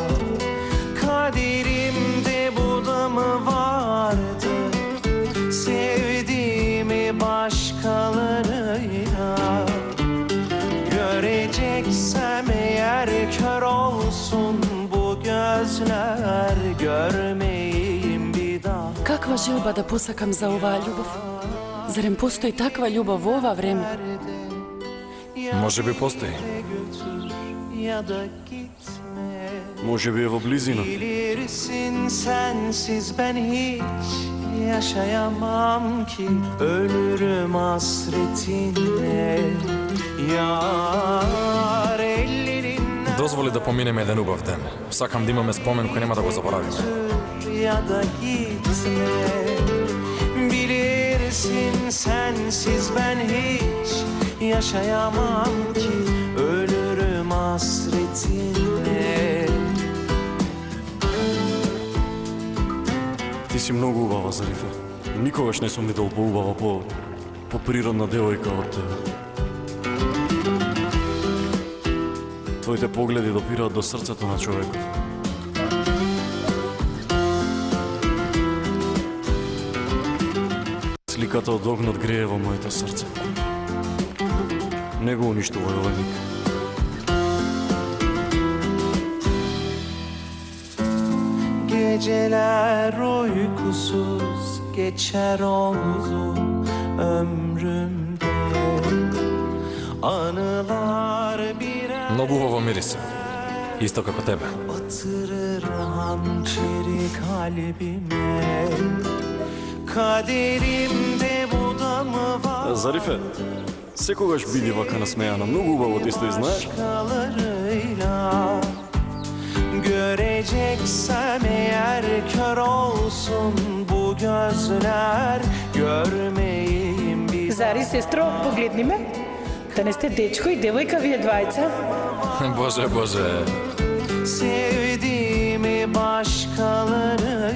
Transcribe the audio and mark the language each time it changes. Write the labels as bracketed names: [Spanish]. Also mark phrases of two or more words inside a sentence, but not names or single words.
[Turkish] Kaderimde bu da mı vardı? Sevdiğimi başkalarıyla göreceksem eğer kör olsun bu gözler, görmeyeyim bir daha. [Macedonian] Каква желба да посакам за оваа љубов? Зарем постои таква љубов во ова време? Може би постои. Може би е во близина. [Turkish] Bilirsin sensiz ben hiç yaşayamam ki, ölürüm hasretinle. Yar ellerinden [Macedonian] Дозволи да поминеме еден убав ден. Сакам да имаме спомен кој нема да го заборавиме. [Turkish] ya da gitme. Bilirsin sensiz ben hiç yaşayamam ki, ölürüm hasretinle. [Macedonian] Ти си многу убава, Зарифе. Никогаш не сум видел поубава, по-природна девојка од тебе. Твоите погледи допираат до срцето на човекот. Сликата од огнот грее во моето срце. Не го уништувај овој миг. [Turkish] Geceler uykusuz geçer oldu ömrümde. Anılar birer [Macedonian] Многу убаво мирисе. Исто како тебе. [Turkish] batırır hançeri kalbime. Kaderimde bu da mı var? [Macedonian] Зарифе, секогаш биди вака насмејана, многу убаво ти стои, знаеш? [Turkish] Başkalarıyla göreceksem eğer kör olsun bu gözler, görmeyeyim bir [Macedonian] Зари, сестро, погледни ме. Да не сте дечко и девојка вие двајца? Боже, Боже. [Turkish] sevdiğimi başkaları